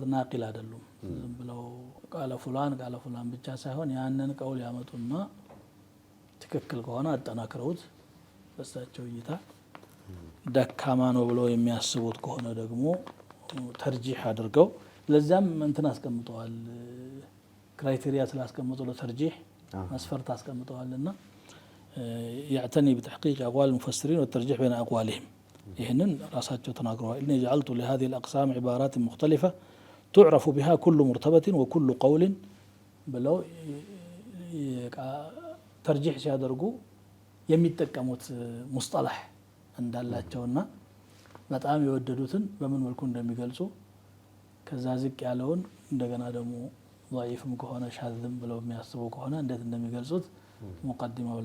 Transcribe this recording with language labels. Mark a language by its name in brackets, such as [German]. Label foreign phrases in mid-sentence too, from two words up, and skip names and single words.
[Amharic] ናቂል አይደሉም። ዝም ብለው [Arabic] قال فلان [Amharic] ብቻ ሳይሆን ያንን ቀውል ያመጡና ትክክል ከሆነ አጠናክረውት በሳቸው እይታ ደካማ ነው ብለው የሚያስቡት ከሆነ ደግሞ ተርጂህ አድርገው ለዛም እንትን አስቀምጠዋል። ክራይቴሪያ ስላስቀምጡ ለተርጂህ መስፈርት አስቀምጠዋልና [Arabic] يعتني بتحقيق أقوال المفسرين والترجيح بين أقوالهم. [Amharic] ይህንን ራሳቸው ተናግረዋል። [Arabic] إني جعلت لهذه الأقسام عبارات مختلفة تعرف بها كل مرتبة وكل قول [Amharic] ብለው ተርጂህ ሲያደርጉ የሚጠቀሙት ሙስጠላህ እንዳላቸውና በጣም የወደዱትን በምን መልኩ እንደሚገልጹ ከዛ ዝቅ ያለውን እንደገና ደግሞ ضعيفም ከሆነ ሻዝም ብለው የሚያስቡ ከሆነ እንዴት እንደሚገልጹት ሙቀዲማው